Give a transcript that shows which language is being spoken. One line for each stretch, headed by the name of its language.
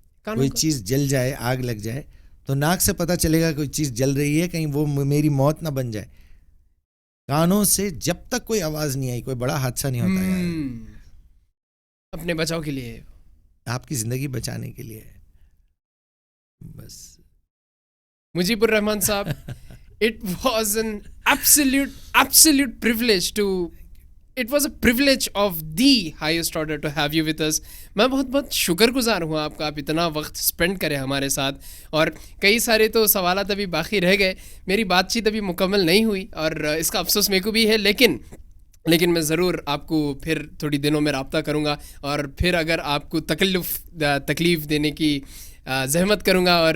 Urdu: کوئی چیز جل جائے, آگ لگ جائے تو ناک سے پتہ چلے گا کوئی چیز جل رہی ہے, کہیں وہ میری موت نہ بن جائے. کانوں سے جب تک کوئی آواز نہیں آئی کوئی بڑا حادثہ نہیں ہوتا ہے. اپنے بچاؤ کے لیے, آپ کی زندگی بچانے کے لیے بس.
English: مجیب الرحمان صاحب, it was an absolute privilege to it was a privilege of the highest order to have you with us.
Urdu: میں بہت بہت شکر گزار ہوں آپ کا, آپ اتنا وقت اسپینڈ کریں ہمارے ساتھ. اور کئی سارے تو سوالات ابھی باقی رہ گئے, میری بات چیت ابھی مکمل نہیں ہوئی اور اس کا افسوس میرے کو بھی ہے, لیکن میں ضرور آپ کو پھر تھوڑی دنوں میں رابطہ کروں گا اور پھر اگر آپ کو تکلیف دینے کی زحمت کروں گا.